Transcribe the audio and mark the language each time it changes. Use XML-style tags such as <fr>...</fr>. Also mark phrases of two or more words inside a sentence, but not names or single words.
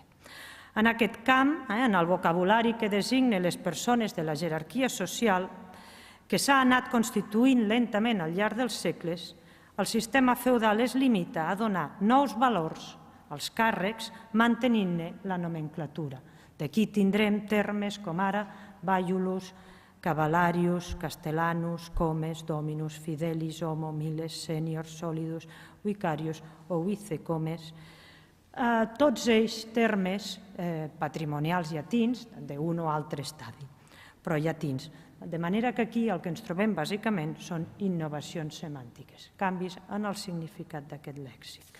<ca>En aquest camp, en el vocabulari que designa les persones de la jerarquia social, que s'ha anat constituint lentament al llarg dels segles, el sistema feudal es limita a donar nous valors als càrrecs mantenint-ne la nomenclatura. D'aquí tindrem termes com ara</ca> <la>baiulus, cavalarius, castellanus, comes, dominus, fidelis, homo, miles, senior, solidus, vicarius</la> <ca>o vicecomes, tots ells termes patrimonials llatins d'un o altre estadi, però llatins. De manera que aquí el que ens trobem bàsicament són innovacions semàntiques, canvis en el significat d'aquest lèxic.</ca>